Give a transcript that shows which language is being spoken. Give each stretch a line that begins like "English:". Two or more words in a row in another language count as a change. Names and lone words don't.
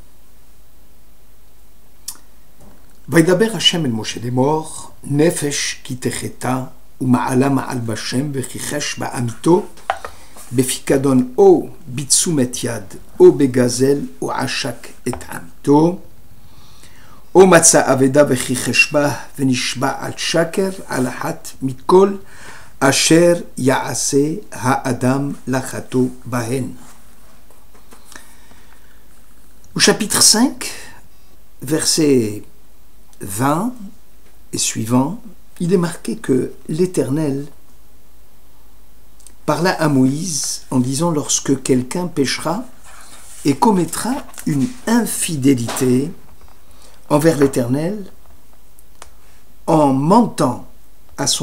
Hebrew: וידבר השם אל משה לאמור, נפש כי תחתה, ומעלה מעל בשם, וכיחש בעמיתו, בפיקדון או בתשומת יד, או בגזל, או עשק את עמיתו, או מצא אבדה וכיחש בה, ונשבע על שקר, על אחת מכל, אשר יעשה האדם לחטוא בהן.
French: Au chapitre 5, verset 20 et suivant, il est marqué que l'Éternel parla à Moïse en disant: lorsque quelqu'un péchera et commettra une infidélité envers l'Éternel en mentant à son